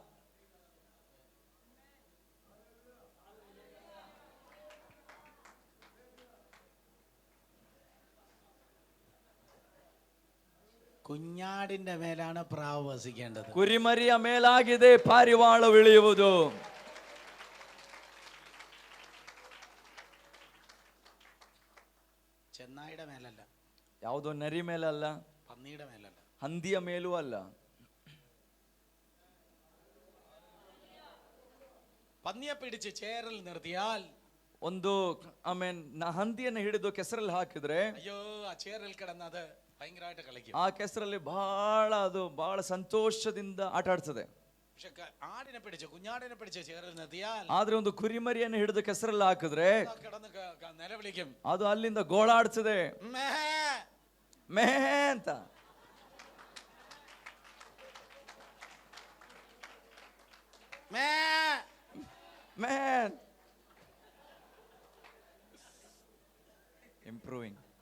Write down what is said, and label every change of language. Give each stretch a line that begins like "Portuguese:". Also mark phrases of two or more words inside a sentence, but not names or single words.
Malayalam: കുഞ്ഞാടിന്റെ മേലാണ് പ്രാവ് വസിക്കേണ്ടത്.
Kannada: ಕುರಿಮರಿಯ ಮೇಲಾಗಿದೆ ಪಾರಿವಾಳ ಇಳಿಯುವುದು.
Malayalam: ചെന്നായിയുടെ മേലല്ല,
Kannada: ಯಾವುದೋ ನರಿ ಮೇಲಲ್ಲ,
Malayalam: പന്നിയുടെ മേലല്ല,
Kannada: ಹಂದಿಯ ಮೇಲೂ ಅಲ್ಲ.
Malayalam: പന്നിയെ പിടിച്ച് ചേറിൽ നിർത്തിയാൽ
Kannada: ಒಂದು ಹಂದಿಯನ್ನು ಹಿಡಿದು ಕೆಸರಲ್ಲಿ ಹಾಕಿದ್ರೆ
Malayalam: അയ്യോ ആ ചേറിൽ കിടന്നത് ഭയങ്കരമായിട്ട് കളിക്കും.
Kannada: ಆ ಕೆಸರಲ್ಲಿ ಬಹಳ ಸಂತೋಷದಿಂದ ಆಟ ಆಡ್ತದೆ.
Malayalam: പക്ഷെ ആടിനെ പിടിച്ച് കുഞ്ഞാടിനെ പിടിച്ച് ചേറിൽ നിർത്തിയാൽ,
Kannada: ಆದ್ರೆ ಒಂದು ಕುರಿಮರಿಯನ್ನು ಹಿಡಿದು ಕೆಸರಲ್ಲಿ ಹಾಕಿದ್ರೆ
Malayalam: കിടന്ന് നിലവിളിക്കും,
Kannada: ಅದು ಅಲ್ಲಿಂದ ಗೋಳಾಡ್ತದೆ, ಮೇ ಅಂತ.
English: Man, improving.